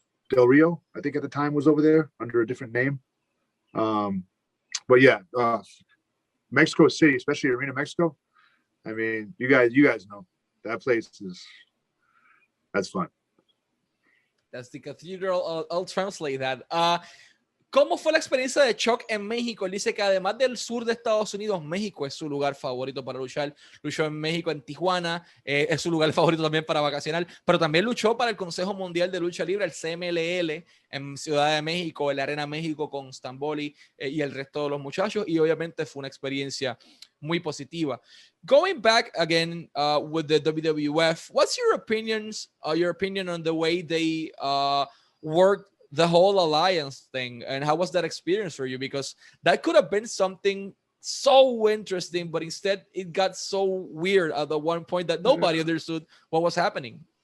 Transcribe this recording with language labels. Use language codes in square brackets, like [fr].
[en] Del Rio, I think at the time, was over there under a different name. But yeah, Mexico City, especially Arena Mexico. I mean, you guys know that place that's fun. That's the cathedral. I'll translate that. [es] ¿Cómo fue la experiencia de Chuck en México? Él dice que además del sur de Estados Unidos, México es su lugar favorito para luchar. Luchó en México, en Tijuana, es su lugar favorito también para vacacionar, pero también luchó para el Consejo Mundial de Lucha Libre, el CMLL, en Ciudad de México, en la Arena México con Stamboli y el resto de los muchachos, y obviamente fue una experiencia muy positiva. [en] Going back again with the WWF, what's your opinion on the way they worked the whole alliance thing, and how was that experience for you? Because that could have been something so interesting, but instead it got so weird at the one point that nobody understood what was happening.